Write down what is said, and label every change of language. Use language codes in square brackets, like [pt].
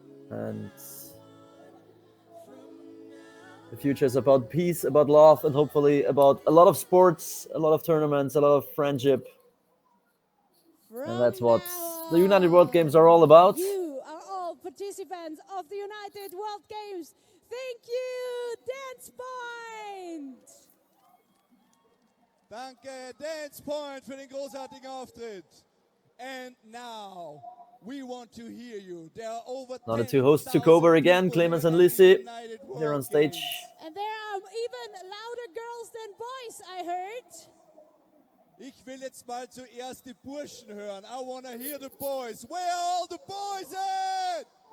[en] And the future is about peace, about love, and hopefully about a lot of sports, a lot of tournaments, a lot of friendship. And that's what the United World Games are all about. You are all participants of the United World Games. Thank you, Dance Point! [de] Danke, Dance Point, für den großartigen Auftritt. [en] And now, we want to hear you. There are over Now the two hosts took over again, Clemens and Lissy. They're on stage. And there are even louder girls than boys, I heard. [de] Ich will jetzt mal zuerst die Burschen hören. [en] I want to hear the boys. Where are all the boys at?